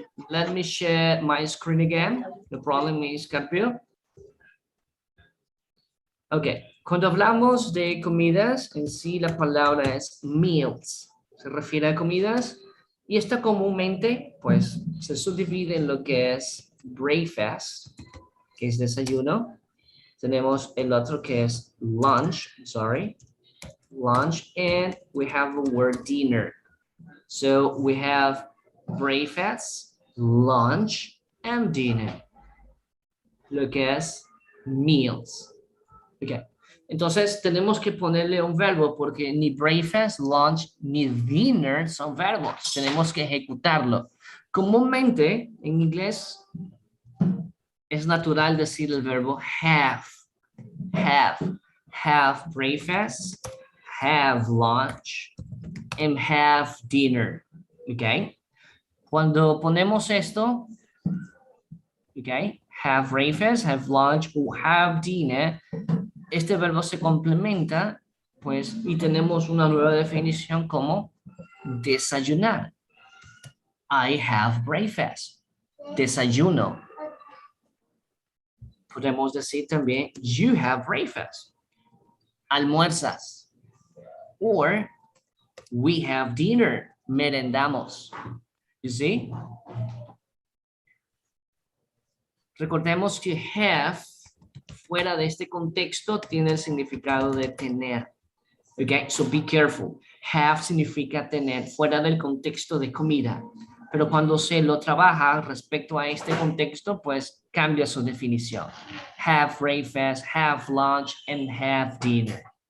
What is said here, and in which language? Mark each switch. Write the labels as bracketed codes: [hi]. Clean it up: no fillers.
[en] Let me share my screen again. No problem, Miss Carpio. [es] Ok, cuando hablamos de comidas, en sí la palabra es meals. Se refiere a comidas y esta comúnmente, pues, se subdivide en lo que es breakfast, que es desayuno. Tenemos el otro que es lunch, lunch, [en] and we have the word dinner. So we have breakfast, lunch, and dinner. [es] Lo que es meals. Okay. Entonces tenemos que ponerle un verbo porque ni breakfast, lunch, ni dinner son verbos. Tenemos que ejecutarlo. Comúnmente en inglés es natural decir el verbo have. [en] Have breakfast, have lunch, and have dinner. [es] Okay. Cuando ponemos esto, okay, have breakfast, have lunch, o have dinner, este verbo se complementa, pues, y tenemos una nueva definición como desayunar. [en] I have breakfast. Desayuno. [es] Podemos decir también, [en] you have breakfast. Almuerzas. Or, we have dinner. Merendamos. You see? [es] Recordemos que have, fuera de este contexto, tiene el significado de tener. [en] Okay, so be careful. [es] Have significa tener fuera del contexto de comida. Pero cuando se lo trabaja respecto a este contexto, pues cambia su definición. [en] Have breakfast, have lunch, and have dinner.